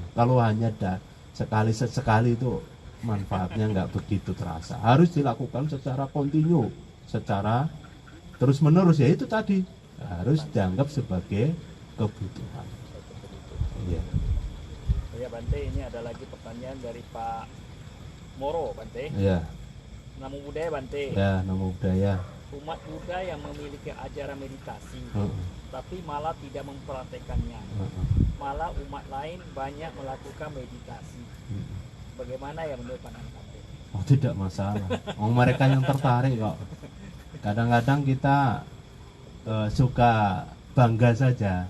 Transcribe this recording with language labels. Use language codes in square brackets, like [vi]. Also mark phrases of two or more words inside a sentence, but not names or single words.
[id] Kalau hanya sekali itu manfaatnya nggak begitu terasa. Harus dilakukan secara kontinu, secara terus menerus. Ya itu tadi harus dianggap sebagai kebutuhan. Iya. Ya Bante, ini ada lagi pertanyaan dari Pak Moro, Bante. Ya. [pi] Namo Buddhaya, [id] Bante. Ya, [pi] namo budaya. [id] Umat Buddha yang memiliki ajaran meditasi, tapi malah tidak mempraktekannya. Malah umat lain banyak melakukan meditasi. Bagaimana ya menurut pandangan Bante? Oh, tidak masalah. Mereka yang tertarik kok. Kadang-kadang kita suka bangga saja.